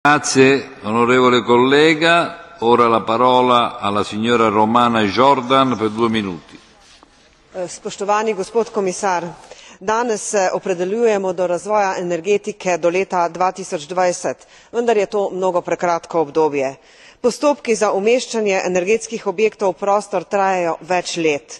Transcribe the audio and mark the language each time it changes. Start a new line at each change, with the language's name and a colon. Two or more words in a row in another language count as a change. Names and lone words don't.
Italian: Grazie, onorevole collega. Ora la parola alla signora Romana Jordan per 2 minuti.
Slovenian: Spoštovani gospod komisar, danes se opredeljujemo do razvoja energetike do leta 2020, vendar je to mnogo prekratko obdobje. Postopki za umeščanje energetskih objektov v prostor trajajo več let.